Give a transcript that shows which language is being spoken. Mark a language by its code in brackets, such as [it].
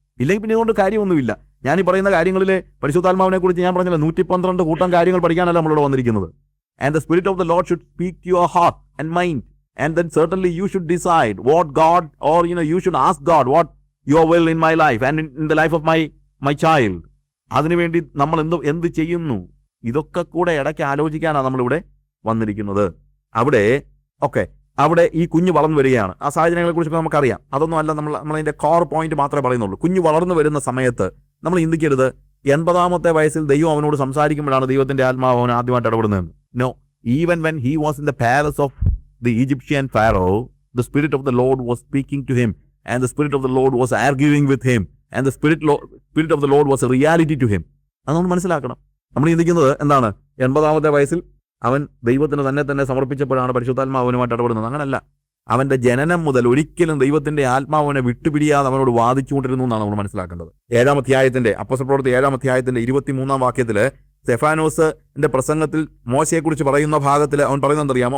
[ml] ഇല്ലെങ്കിൽ പിന്നെ ഇതുകൊണ്ട് കാര്യമൊന്നുമില്ല. ഞാൻ ഈ പറയുന്ന കാര്യങ്ങളിലെ പരിശുദ്ധാത്മാവിനെ കുറിച്ച് ഞാൻ പറഞ്ഞില്ല, 112 കൂട്ടം കാര്യങ്ങൾ പഠിക്കാനല്ല നമ്മളിവിടെ വന്നിരിക്കുന്നത്. [en] And the spirit of the lord should speak to your heart and mind, and then certainly you should decide what God, or you should ask God what your will in my life and in the life of my child. [ml] അതിനുവേണ്ടി നമ്മൾ എന്ത് ചെയ്യുന്നു? ഇതൊക്കെ കൂടെ ഇടയ്ക്ക് ആലോചിക്കാനാണ് നമ്മളിവിടെ വന്നിരിക്കുന്നത്. അവിടെ ഈ കുഞ്ഞ് വളർന്നു വരികയാണ്. ആ സാഹചര്യങ്ങളെ കുറിച്ചൊക്കെ നമുക്കറിയാം. അതൊന്നും അല്ല നമ്മളതിന്റെ കോർ പോയിന്റ് മാത്രമേ പറയുന്നുള്ളൂ. കുഞ്ഞ് വളർന്നു വരുന്ന സമയത്ത് നമ്മൾ ചിന്തിക്കരുത് 80-ാമത്തെ വയസ്സിൽ ദൈവം അവനോട് സംസാരിക്കുമ്പോഴാണ് ദൈവത്തിന്റെ ആത്മാവ് അവൻ ആദ്യമായിട്ട് ഇടപെടുന്നത്. No, even [en] when he was in the palace of the Egyptian Pharaoh, the spirit of the Lord was speaking to him, and the spirit of the Lord was arguing with him, and the spirit of the Lord was a reality to him. [ml] അത് നമ്മൾ മനസ്സിലാക്കണം. നമ്മൾ ചിന്തിക്കുന്നത് എന്താണ്? 80-ാമത്തെ വയസ്സിൽ അവൻ ദൈവത്തിന് തന്നെ സമർപ്പിച്ചപ്പോഴാണ് പരിശുദ്ധാത്മാവനുമായിട്ട് ഇടപെടുന്നത്. അങ്ങനല്ല. അവന്റെ ജനനം മുതൽ ഒരിക്കലും ദൈവത്തിന്റെ ആത്മാവിനെ വിട്ടുപിരിയാതെ അവനോട് വാദിച്ചുകൊണ്ടിരുന്നു എന്നാണ് നമ്മൾ മനസ്സിലാക്കേണ്ടത്. 7-ാം അധ്യായത്തിന്റെ അപ്പോസ്തലപ്രവൃത്തി 7-ാം അധ്യായത്തിന്റെ 23-ാം വാക്യത്തില് സ്തെഫാനോസിന്റെ പ്രസംഗത്തിൽ മോശയെക്കുറിച്ച് പറയുന്ന ഭാഗത്തിൽ അവൻ പറയുന്നത് അറിയാമോ?